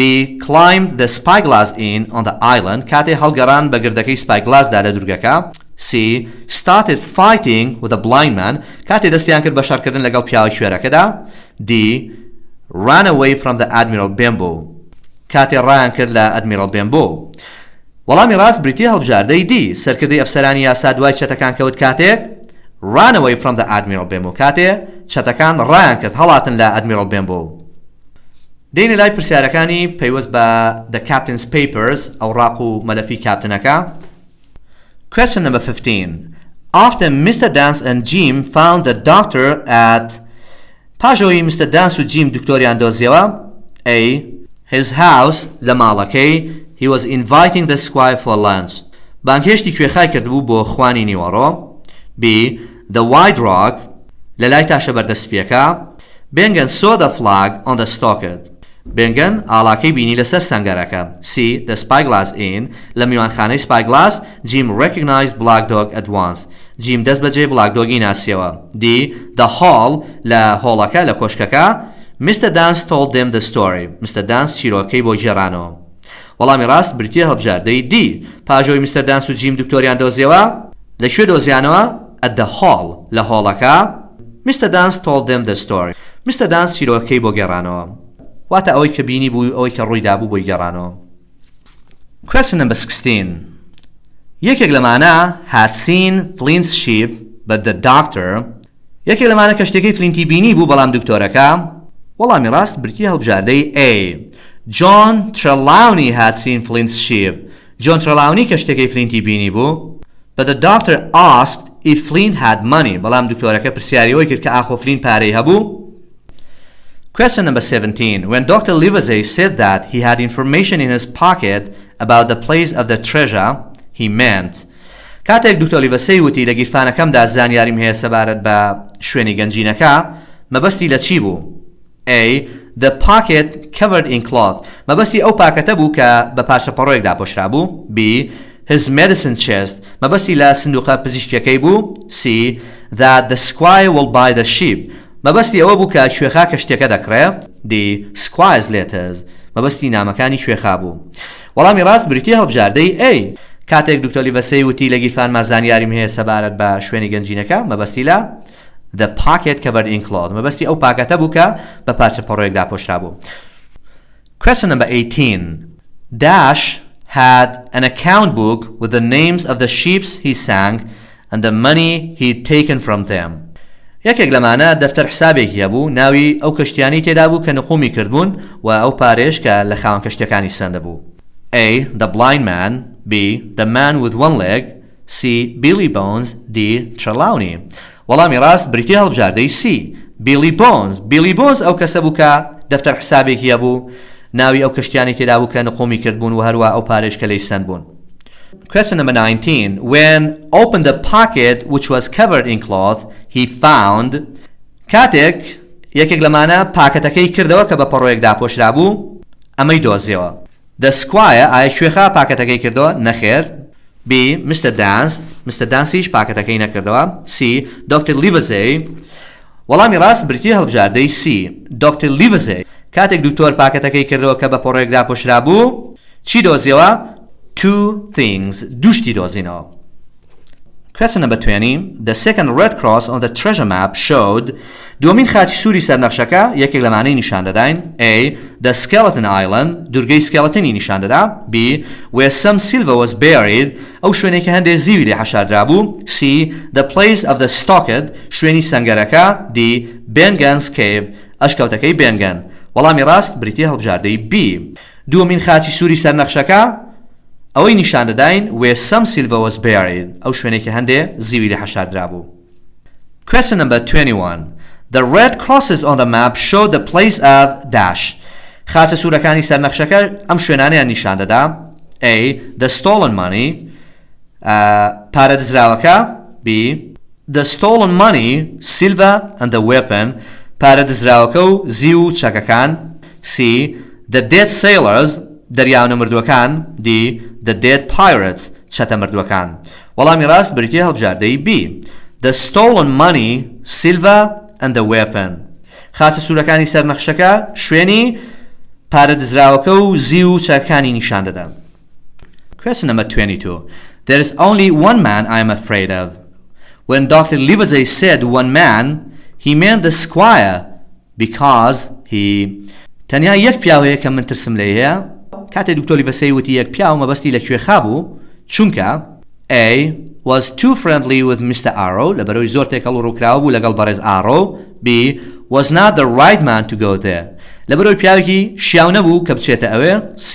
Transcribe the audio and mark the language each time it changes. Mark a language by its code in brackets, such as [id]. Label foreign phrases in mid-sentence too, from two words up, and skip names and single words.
[en] Climbed the Spyglass Inn on the island [ckb] کاتێ هەڵگەڕان بە گردەکەی Spyglassدا لە دوورگەکە. [en] C. Started fighting with a blind man [ckb] کاتێ دەستیان کرد بە شەڕکردن لەگەڵ پیاوەی شوێرەکەدا. [en] D. Ran away from the Admiral Benbow [ckb] کاتێ ڕایان کرد لە [en] Admiral Benbow. [ckb] وەڵامی ڕاست بریتێ هەڵبژاردەی D. سەرکردەی ئەفسەرانی یاسا دوای چەتەکان کەوت کاتێک [en] ran away from the Admiral Benbow [ckb] کاتێ چەتەکان ڕایان کرد هەڵاتن لە Admiral Benbow. دێنە لای پرسیارەکانی پەیوەست بە The Captain's Papers ئەوراق و مەلەفی کاپتنەکە. [en] Question number 15. After Mr. Dance and Jim found the doctor at پاژەوەی Mr. [ckb] Dance و Jim دکتۆریان دۆزیەوە. [en] A. His house [ckb] لە ماڵەکەی [en] he was inviting the squire for lunch [ckb] بانکێشتی کوێخای کردبوو بۆ خوانی نیوەڕۆ. [en] B. [ckb] The White Rock لە لای تاشە بەردەستپیەکە. [en] Bengen saw the flag on the stockade Bengen [ckb] ئاڵاکەی بینی لەسەر سەنگەرەکە. [en] C. [ckb] The Spyglass Inn لە میوانخانەی Spyglass Jim [en] recognized Black Dog at once [ckb] Jim دەست بەجێ Black Dogی ناسیەوە. [en] D. The Hall [ckb] لە هۆڵەکە لە کۆشکەکە Mr. [en] Dance told them the story Mr. [ckb] Dance چیرۆکەی بۆ گێڕانەوە. وەڵامی ڕاست بریتێ هەڵبژاردەی D. پاژەوەی Mr. Dance و Jim دکتۆریان دۆزیەوە لەکوێ دۆزیانەوە؟ [en] at the hall [ckb] لە هۆڵەکە. [en] Mr. Dance told them the story Mr. [ckb] Dance چیرۆکەی بۆ گێڕانەوە واتە ئەوەی کە بینی بوو ئەوەی کە ڕوویدا بوو بۆی گێڕانەوە. [en] Question number 16. [ckb] یەکێک لەمانە [en] had seen Flint's ship but the doctor [ckb] یەکێک لەمانە کە شتێکەی فلینتی بینی بوو بەڵام دکتۆرەکە. وەڵامی ڕاست بریتێ هەڵبژاردەی A. John Trelawney [en] had seen Flint's ship [ckb] John Trelawney کە شتێکەی فلینتی بینی بوو [en] but the doctor asked if Flint had money [ckb] بەڵام دکتۆرەکە پرسیاریەوەی کرد کە ئاخۆ فلینت پارەی هەبوو. [en] Question number 17. When Dr. Livesey said that he had information in his pocket about the place of the treasure, he meant [ckb] کاتێک دکتۆر لیڤەسەی وتی لە گیرفانەکەمدا زانیاریم هەیە سەبارەت بە شوێنی گەنجینەکە مەبەستی لە چی بوو؟ [en] A. The pocket covered in cloth [ckb] مەبەستی ئەو پاکەتە بوو کە بە پاشەپەڕۆیەک داپۆشرا بوو. [en] B. His medicine chest [ckb] مەبەستی لە سندوقە پزیشکیەکەی بوو. [en] C. That the squire will buy the sheep [ckb] مەبەستی ئەوە بوو کە شوێخا کە شتێکە دەکڕێ. [en] D. Squire's letters [ckb] مەبەستی نامەکانی شوێخا بوو. وەڵامی ڕاست بریتێ هەڵبژاردەی A. کاتێک دکتۆر لیڤەسەی وتی لە گیرفانما زانیاریم هەیە سەبارەت بە شوێنی گەنجینەکە مەبەستی لە [en] The pocket covered in cloth [ckb] مەبەستی ئەو پاکەتە بوو کە بە پارچەپەڕۆیەک داپۆشرا بوو. [en] Question number 18. Dash had an account book with the names of the ships he sank and the money he'd taken from them. [ckb] یەکێک لەمانە دەفتەر حسابێکی هەبوو ناوی ئەو کەشتیانی تێدا بوو کە نقومی کردبوون و ئەو پارێش کە لە خاوەن کەشتەکانی سەندە بوو. [en] A. The blind man. B. The man with one leg. C. [ckb] Billy Bones D. Trelawney وەڵامی ڕاست بریتیە هەڵبژاردەی C. Billy Bones ئەو کەسە بوو کە دەفتەر حسابێکی هەبوو ناوی ئەو کەشتیانی تێدا بوو کە نقومی کردبوون و هەروە ئەو پارێش کە لەی سند بوون. [en] Question number 19. When opened the pocket which was covered in cloth, he found [ckb] کاتێک یەکێک لەمانە پاکەتەکەی کردەوە کە بە پەڕۆیەک داپۆشرا بوو ئەمەی دۆزیەوە. [en] The squire [ckb] ئایا شوێخا پاکەتەکەی کردەوە؟ نەخێر. [en] B. Mr. [ckb] Dancyش پاکەتەکەی نەکردەوە. C. Dr. Livesey وەڵامی ڕاست بریتیە هەڵبژاردەی C. Dr. Livesey کاتێک دکتۆر پاکەتەکەی کردەوە کە بە پەڕۆیەک داپۆشرا بوو چی دۆزیەوە؟ [en] Two things [ckb] دوشتی دۆزینەوە. [en] Question number 20. The second red cross on the treasure map showed [ckb] دومین خاچی سووری سەرنەخشەکە یەکێک لەمانەی نیشان دەداین. [en] A. [ckb] The Skeleton Island دوورگەی سکێڵەتنی نیشان دەدا. [en] B. Where some silver was buried [ckb] ئەو شوێنێک کە هەندێک زیوی لێ حەشاردرا بوو. [en] C. The place of the stockade [ckb] شوێنی سەنگەرەکە. D. [en] Bengen's cave [ckb] ئەشکەوتەکەی بێنگەن. وەڵامی ڕاست بریتیە هەڵبژاردەی B. دومین خاچی سووری سەرنەخشەکە ئەوەی نیشان دەداین [en] where some silver was buried [ckb] ئەو شوێنێک کە هەندێک زیوی لێ حەشاردرا بوو. [en] Question number 21. The red crosses on the map show the place of dash. [ckb] خاچە سوورەکانی سەرنەخشەکە ئەم شوێنانیان نیشان دەدا. [en] A. The stolen money پارەدزراوەکە. B. The stolen money, silver and the weapon [ckb] پارەدزراوەکە و زیو و چەکەکان. [en] C. The dead sailors [ckb] دەریاونە مردووەکان. [en] D. The dead pirates [ckb] چەتە مردووەکان. وەڵامی ڕاست بریتیە هەڵبژاردەی B. [en] The stolen money, silver and the weapon [ckb] خاچە سوورەکانی سەرنەخشەکە شوێنی پارەدزراوەکە و زیو و چەکەکانی نیشان دەدا. [en] Question number 22. There is only one man I am afraid of. When Dr. Livesey said one man, he meant the squire because he [ckb] تەنیا یەک پیاوەیە کە من ترسم لێ هەیە. کاتێک دکتۆر لیڤەسەی وتی یەک پیاو مەبەستی لەکوێ خابوو چونکە A. [en] was too friendly with Mr. [ckb] Arrow لەبەرەوەی زۆر تێکەڵ و ڕووکراوە بوو لەگەڵ بەڕێز Arrow. B. [en] was not the right man to go there [ckb] لەبەرەوەی پیاوێکی شیاو نەبوو کە بچێتە ئەوێ. [en] C.